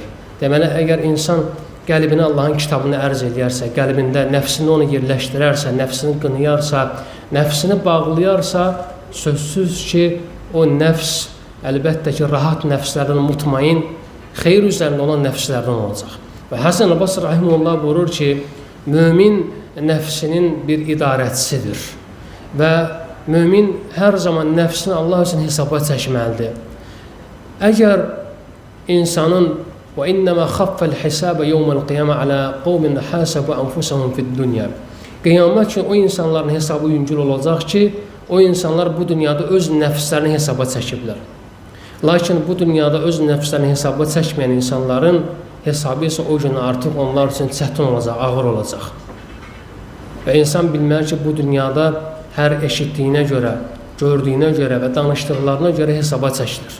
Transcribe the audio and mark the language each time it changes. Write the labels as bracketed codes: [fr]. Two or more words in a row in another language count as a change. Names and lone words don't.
[az] Deməli, əgər insan qəlbini Allahın kitabına ərz eləyərsə, qəlbində nəfsini onu yerləşdirərsə, nəfsini qınayarsa, nəfsini bağlayarsa, sözsüz ki, o nəfs əlbəttə ki, rahat nəfslərdən mutmain, xeyr üzərində olan nəfslərdən olacaq. Və Həsən Basri rahimehullah buyurur ki, mömin nəfsinin bir idarəçisidir və mömin hər zaman nəfsini Allah üçün hesaba çəkməlidir. Əgər insanın [ar] وَإِنَّمَا خَفَّ الْحِسَابَ يَوْمَ الْقِيَامَةِ عَلَى قَوْمٍ حَاسَبُوا أَنفُسَهُمْ فِي الدُّنْيَا. [az] Qiyamət üçün o insanların hesabı yüngül olacaq ki, o insanlar bu dünyada öz nəfslərini hesaba çəkiblər. Lakin bu dünyada öz nəfslərini hesaba çəkməyən insanların hesabı isə o gün artıq onlar üçün çətin olacaq, ağır olacaq. Və insan bilməli ki, bu dünyada hər eşitdiyinə görə, gördüyünə görə və danışdıqlarına görə hesaba çəkilir.